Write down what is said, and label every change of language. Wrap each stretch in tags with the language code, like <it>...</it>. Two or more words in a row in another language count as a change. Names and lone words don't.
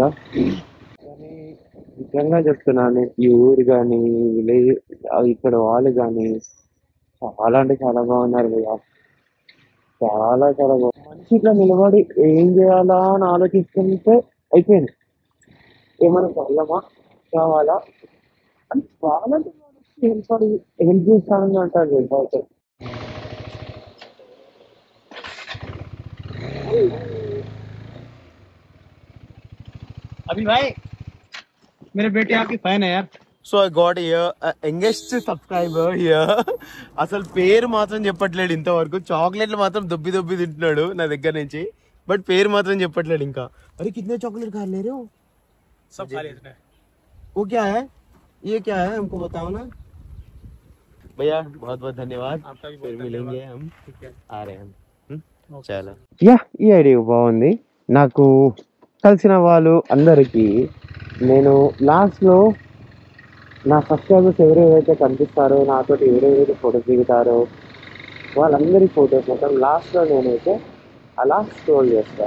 <te>కానీ నిజంగా చెప్తున్నాను, ఈ ఊరు కానీ విలేజ్ ఇక్కడ వాళ్ళు కానీ చాలా అంటే చాలా బాగున్నారు భయ్యా. చాలా బాగుంది. మనిషి ఇట్లా నిలబడి ఏం చేయాలా అని ఆలోచిస్తుంటే అయిపోయింది. ఏమైనా కావాలమా కావాలా అని చాలా హెల్ప్ చేస్తానని అంటారు అయితే.</te> <hi>अभी भाई मेरे बेटे आपकी फैन है यार.</hi> <en>So I got youngest subscriber here.</en> <te>అసలు పేరు మాత్రం చెప్పట్లేడు ఇంతవరకు. చాక్లెట్లు మాత్రం దొబ్బి తింటున్నాడు నా దగ్గర నుంచి, బట్ పేరు మాత్రం చెప్పట్లేడు ఇంకా.</te> <hi>अरे कितने चॉकलेट खा ले रहे हो? सब खा लिए इसने. वो क्या है, ये क्या है हमको बताओ ना भैया. बहुत धन्यवाद. आपका भी फिर बहुत मिलेंगे धन्यवाद. हम, ठीक है. आ रहे हैं हम.</hi> <te>చాలా ఈ ఐడియా బాగుంది. నాకు కలిసిన వాళ్ళు అందరికీ నేను లాస్ట్లో నా సబ్స్క్రైబర్స్ ఎవరెవరైతే కనిపిస్తారో, నాతో ఎవరెవరైతే ఫోటోస్ దిగుతారో వాళ్ళందరి ఫొటోస్ మొత్తం లాస్ట్లో నేనైతే అలా స్క్రోల్ చేస్తాను.</te>